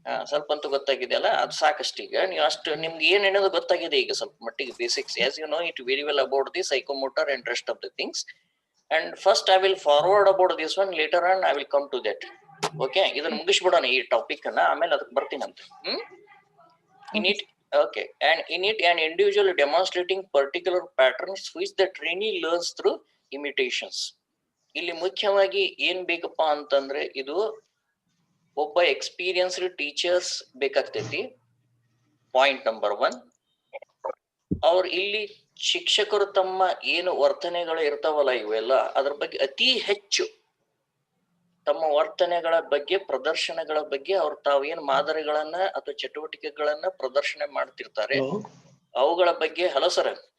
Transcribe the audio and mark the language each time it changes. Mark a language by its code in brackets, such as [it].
[kn] ಸ್ವಲ್ಪ ಅಂತೂ ಗೊತ್ತಾಗಿದೆಯಲ್ಲ, ಅದು ಸಾಕಷ್ಟು. ಈಗ ನೀವು ಅಷ್ಟು ನಿಮ್ಗೆ ಏನ್ ಅನ್ನೋದು ಗೊತ್ತಾಗಿದೆ ಈಗ ಸ್ವಲ್ಪ ಮಟ್ಟಿಗೆ basics. [en] As you know it very well about the psychomotor and rest of the things. And first I will forward about this one, later on I will come to that. [kn] Okay, ಇದನ್ನ ಮುಗಿಸ್ಬಿಡೋಣ ಈ topic ಅನ್ನ, ಆಮೇಲೆ ಅದಕ್ಕೆ ಬರ್ತೀನಂತ. [en] In it, okay, and in it an individual demonstrating particular patterns which the trainee learns through imitations. [kn] ಇಲ್ಲಿ ಮುಖ್ಯವಾಗಿ ಏನ್ ಬೇಕಪ್ಪ ಅಂತಂದ್ರೆ, ಇದು ಒಬ್ಬ ಎಕ್ಸ್ಪೀರಿಯನ್ಸ್ಡ್ ಟೀಚರ್ಸ್ ಬೇಕಾಗ್ತೈತಿ. Point number 1. ಅವ್ರು ಇಲ್ಲಿ ಶಿಕ್ಷಕರು ತಮ್ಮ ಏನು ವರ್ತನೆಗಳು ಇರ್ತಾವಲ್ಲ ಇವೆಲ್ಲ, ಅದ್ರ ಬಗ್ಗೆ ಅತಿ ಹೆಚ್ಚು ತಮ್ಮ ವರ್ತನೆಗಳ ಬಗ್ಗೆ, ಪ್ರದರ್ಶನಗಳ ಬಗ್ಗೆ ಅವ್ರು ತಾವೇನು ಮಾದರಿಗಳನ್ನ ಅಥವಾ ಚಟುವಟಿಕೆಗಳನ್ನ ಪ್ರದರ್ಶನ ಮಾಡ್ತಿರ್ತಾರೆ ಅವುಗಳ ಬಗ್ಗೆ. Hello sir.